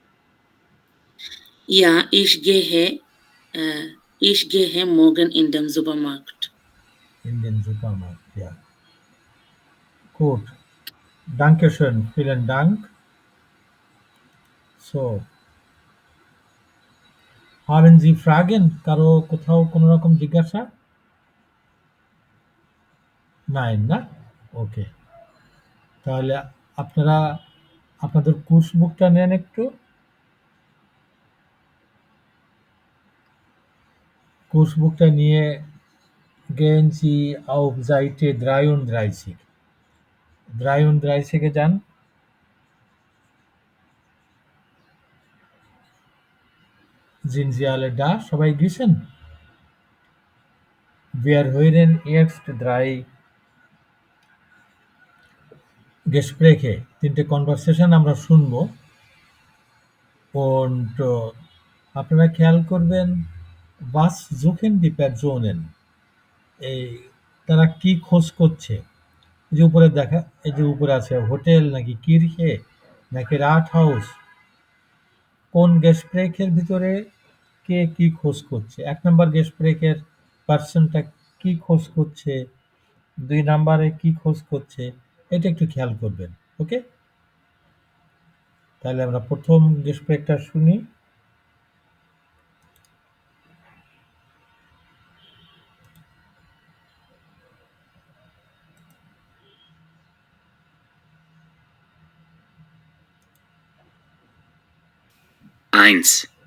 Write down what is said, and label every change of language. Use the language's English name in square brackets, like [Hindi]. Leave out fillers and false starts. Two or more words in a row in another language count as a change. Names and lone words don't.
[German] Ja, ich gehe morgen in den Supermarkt. In den Supermarkt, ja. Gut. Dankeschön, vielen Dank. So. Haben Sie Fragen? [Bangla] কারো কোথাও কোনো রকম জিজ্ঞাসা? নাই না? ওকে। তাহলে আপনারা আপনাদের কোর্স বুকটা নেন একটু। কোর্স বুকটা নিয়ে [German] gehen Sie auf Seite 33. 33 যান। Sind Sie alle da? [Bangla] সবাই গেছেন? [German] Wir hören jetzt 3 Gespräche, 3 [Bangla] কনভারসেশন আমরা শুনবো। [German] Und [Bangla] আপনারা খেয়াল করবেন [German] was suchen die Personen, [Bangla] এই তারা কি খোঁজ করছে। এই যে উপরে দেখা, এই যে উপরে আছে হোটেল নাকি কিরহে নাকি রাট হাউস, কোন গেস্টপ্রেকের ভিতরে কে কি খোঁজ করছে। ১ নাম্বার গেস্টপ্রেকের পার্সনটা কি খোঁজ করছে, ২ নাম্বারে কি খোঁজ করছে, এটা একটু খেয়াল করবেন। ওকে, তাহলে আমরা প্রথম গেস্টপ্রেকটা শুনি। [German] Eins.